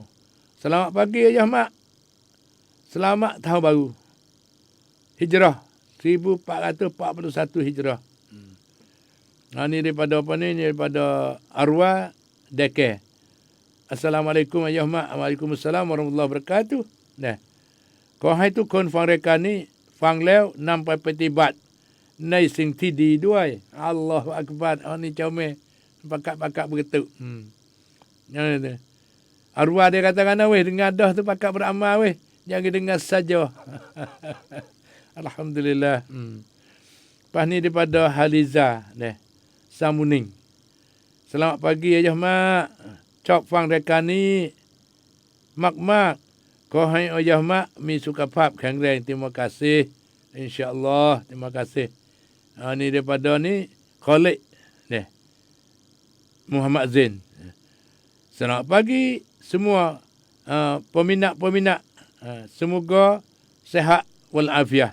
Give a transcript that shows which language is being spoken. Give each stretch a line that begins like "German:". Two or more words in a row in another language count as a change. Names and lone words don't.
Malay: Selamat pagi ayah mak. Selamat tahun baru. Hijrah. 1441 Hijrah. Ni daripada apa ni? Daripada Arwah Deke. Assalamualaikum ayah mak.
Arabic: وعليكم السلام ورحمة الله وبركاته.
Thai: ขอให้ทุกคนฟังรายการนี้ฟังแล้วนำไปปฏิบัติในสิ่งที่ดีด้วย
Arabic: الله أكبر.
Malay: Ni comel. Pakat-pakat begitu. Arwah dia katakan weh dengar dah tu pakat beramal weh. Jangan dengar saja. Alhamdulillah. Lepas ni daripada Haliza. Samuning. Selamat pagi ayah mak.
Thai: ชอบฟังรายการนี้มากๆขอให้
Malay: ayah mak
Thai: มีสุขภาพแข็งแรง
Malay: Terima kasih. InsyaAllah. Terima kasih. Ni daripada ni Khalid. Muhammad Zain. Selamat pagi semua peminat-peminat. Semoga sihat walafiat.